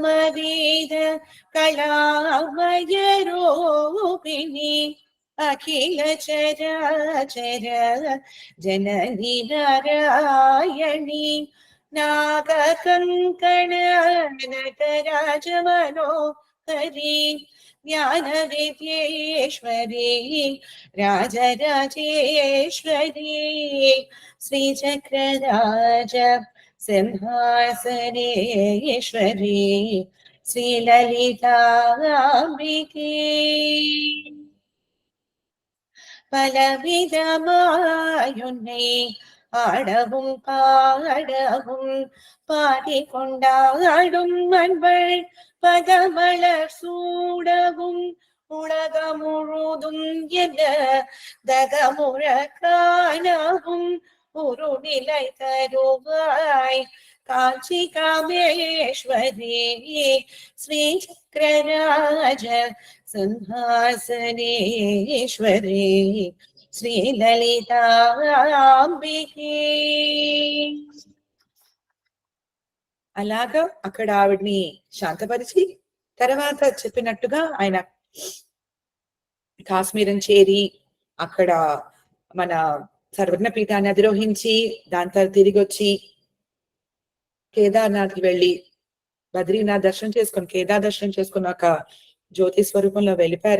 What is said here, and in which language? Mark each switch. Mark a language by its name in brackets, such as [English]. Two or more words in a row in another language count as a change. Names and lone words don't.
[Sanskrit] వేద కళామయ రూపిణి అఖిల చరాచర జనని నారాయణి నాగ కంకణ నటరాజమనో హరి జ్ఞాన విద్యేశ్వరి రాజరాజేశ్వరి శ్రీచక్రరాజ సింహాసనేశ్వరి శ్రీలలితాంబికే [Tamil] பலவிதமாயுன்னை ஆடவும் பாடவும் பாடிக்கொண்டாடும் அன்பள் பதமலர் சூடவும் உலகம் முழுதும் என தகமுற காணவும் ஒரு நிலை தருவாய் காஞ்சி காமேஸ்வரி [Sanskrit] ஸ்ரீ சக்கரராஜ సింహాసనేశ్వరి శ్రీలలితాంబికే. [Telugu] అలాగా అక్కడ ఆవిడ్ని శాంతపరిచి, తర్వాత చెప్పినట్టుగా ఆయన కాశ్మీరం చేరి అక్కడ మన సర్వజ్ఞ పీఠాన్ని అధిరోహించి దాని తర్వాత తిరిగి వచ్చి కేదార్నాథ్కి వెళ్ళి బద్రీనాథ్ దర్శనం చేసుకొని కేదార్ దర్శనం చేసుకుని ఒక జ్యోతి స్వరూపంలో వెళ్ళిపోయారు.